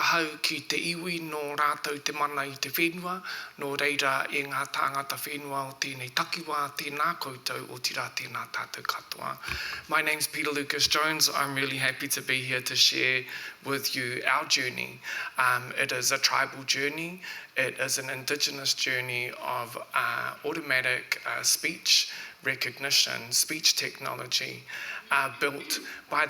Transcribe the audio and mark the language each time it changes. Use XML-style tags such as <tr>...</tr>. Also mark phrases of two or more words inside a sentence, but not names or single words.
<mi>hau ki te iwi nō rātou te mana I te whenua, nō reira e ngā tāngata whenua o tēnei takiwā, tēnā koutou o tira tēnā tātou katoa.</mi> <en>My name's Peter Lucas Jones. I'm really happy to be here to share with you our journey. It is a tribal journey. It is an Indigenous journey of automatic speech recognition, speech technology built by</en>